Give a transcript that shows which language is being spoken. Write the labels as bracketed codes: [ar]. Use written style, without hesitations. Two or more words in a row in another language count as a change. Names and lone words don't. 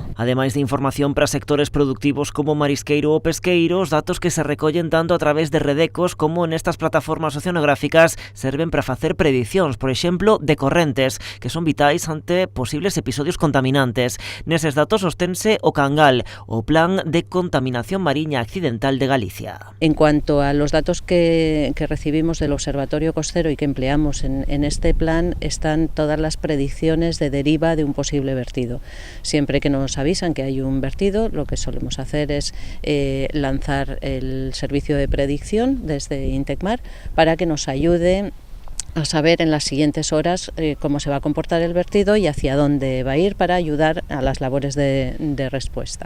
[gl] Ademais de información para sectores productivos como marisqueiro ou pesqueiro, os datos que se recollen tanto a través de Redecos como nestas plataformas oceanográficas serven para facer predicións, por exemplo, de correntes, que son vitais ante posibles episodios contaminantes. Neses datos sostense o Cangal, o Plan de Contaminación Mariña Accidental de Galicia. [es] En cuanto a los datos que recibimos del Observatorio Costero y que empleamos en este plan, están todas las predicciones de deriva de un posible vertido. Siempre que nos avisan que hay un vertido, lo que solemos hacer es lanzar el servicio de predicción desde Intecmar para que nos ayude a saber en las siguientes horas cómo se va a comportar el vertido y hacia dónde va a ir para ayudar a las labores de respuesta.